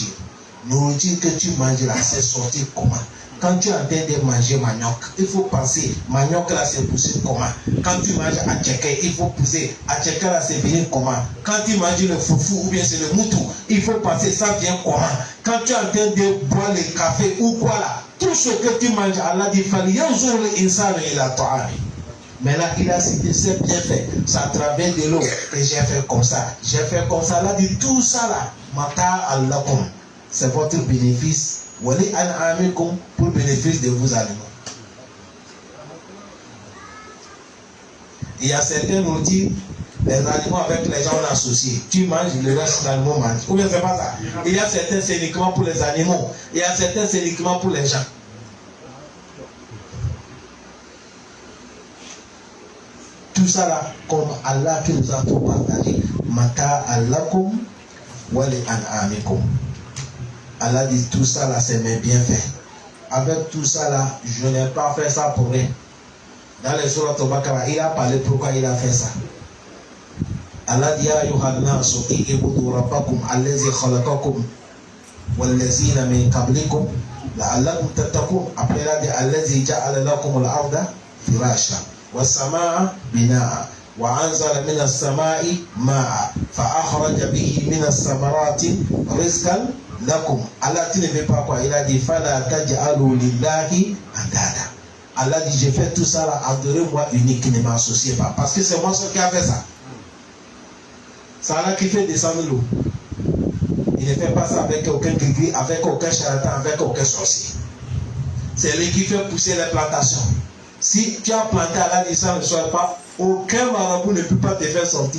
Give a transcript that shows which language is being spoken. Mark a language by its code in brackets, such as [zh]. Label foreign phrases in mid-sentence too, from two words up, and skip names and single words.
[fr] Nourriture que tu manges là, c'est sorti comment? Quand tu es en train de manger manioc, il faut penser, manioc là c'est poussé comment? Quand tu manges atcheke, il faut pousser, atcheke là c'est venu comment? Quand tu manges le foufou ou bien c'est le moutou, il faut penser ça vient comment? Quand tu es en train de boire le café ou quoi là, tout ce que tu manges, Allah dit [ar] فلينظر الإنسان إلى طعامه. [fr] Mais là, il a cité c'est bien fait. C'est à travers de l'eau que j'ai fait comme ça. J'ai fait comme ça. Là, dit tout ça là. [ar] متاعا لكم. [fr] C'est votre bénéfice. [ar] ولأنعامكم [fr] pour le bénéfice de vos animaux. Il y a certains outils, les animaux avec les gens on associé. Tu manges, le reste des animaux mangent. Ou bien c'est pas ça. Il y a certains, c'est uniquement pour les animaux. Il y a certains, c'est uniquement pour les gens. Tout ça là, comme Allah qui nous a tout partagé. [ar] متاعا لكم ولأنعامكم. [fr] Allah dit tout ça là, c'est mes bienfaits. Avec tout ça là, je n'ai pas fait ça pour rien. Dans les sourates al-Baqarah, il a parlé pourquoi il a fait ça. [ar] Allah dit يا أيها الناس اعبدوا ربكم الذي خلقكم والذين من قبلكم لعلكم تتقون. [fr] Après il a dit [ar] الذي جعل لكم الأرض فراشا والسماء بناء وأنزل من السماء ماء فأخرج به من الثمرات رزقا لكم. [fr] Allah tu ne veux pas quoi? Il a dit [ar] فلا تجعلوا لله أندادا. [fr] Allah dit j'ai fait tout ça là, adorez-moi unique, ne m'associez pas. Parce que c'est moi seul qui a fait ça. C'est Allah qui fait descendre l'eau. Il ne fait pas ça avec aucun gris, avec aucun charlatan, avec aucun sorcier. C'est lui qui fait pousser les plantations. Si tu as planté Allah dit ça ne soit pas, aucun marabout ne peut pas te faire sortir.